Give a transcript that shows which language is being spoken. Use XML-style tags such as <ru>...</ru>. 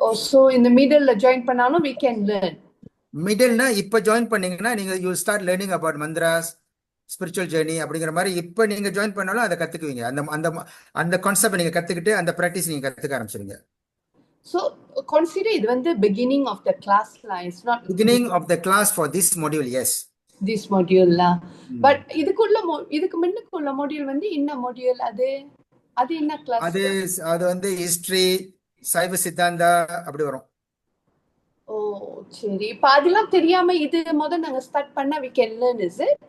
<ta>So இந்த மிடில்ல join பண்ணாலும்</ta> <en>we can learn.</en> <ta>மிடில்னா இப்போ ஜாயின் பண்ணீங்கன்னா நீங்க</ta> <en>you start learning about mantras,</en> <ta>spiritual journey அப்படிங்கிற மாதிரி இப்போ நீங்க ஜாயின் பண்ணாலும் அதை கத்துக்குவீங்க. அந்த அந்த அந்த கான்செப்ட் நீங்க கத்துக்கிட்டு அந்த ப்ராக்டிஸ் நீங்க கத்துக்க ஆரம்பிச்சிருங்க.</ta> <en>So consider</en> <ta>இது வந்து</ta> <en>beginning of the class la, it's not beginning of the class for this module, yes. This module la.</en> <ta>But இதுக்கு முன்னுக்குள்ள மாடியூல் வந்து என்ன மாடியூல் அது என்ன கிளாஸ்? அது வந்து ஹிஸ்டரி, சைவ சித்தாந்தா அப்படி வரும். ஓ சரி, இப்ப அதெல்லாம் தெரியாம இது முதல்ல நாங்க ஸ்டார்ட் பண்ணா</ta> <en>we can learn, is it?</en>